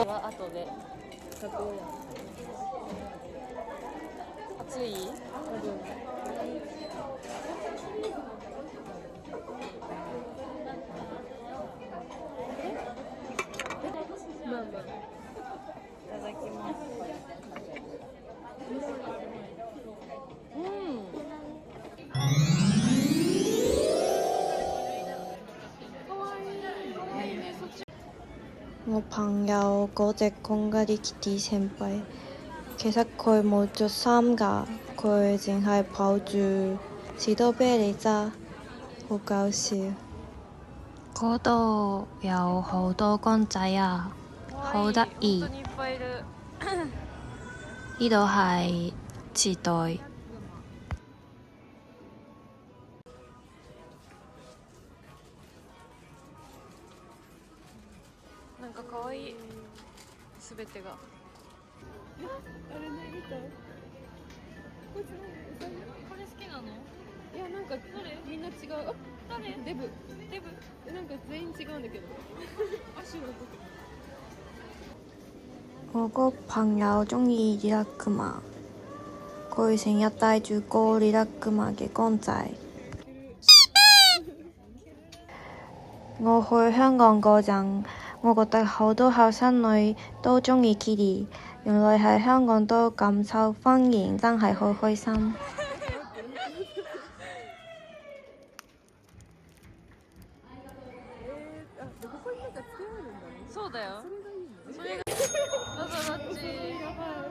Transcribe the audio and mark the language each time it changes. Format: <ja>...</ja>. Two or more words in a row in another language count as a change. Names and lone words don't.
<ja>後で書こうや。暑い？まあまあ。いただきます。</ja> <yue>我朋友嗰隻公家啲 Kitty 先輩，其實佢冇着衫㗎，佢淨係抱住士多啤梨咋，好搞笑。嗰度有好多公仔啊，好得意。呢度係池袋。</yue> <ja>なんか可愛い。すべてが。あれね、見た？こいつ何？これ好きなの？いや、なんかみんな違う。あ、誰？デブ。デブ。なんか全員違うんだけど。足の</ja> <yue>我個朋友鍾意リラックマ，佢成日帶住個リラックマ嘅公仔。我去香港嗰陣，我覺得好多後生女都鍾意 Kitty， 原來喺香港都咁受歡迎，真係好開心。</yue> <ja>ここになんかつけられるんだね。そうだよ。それがいいの？どうぞどっち。やばい。</ja>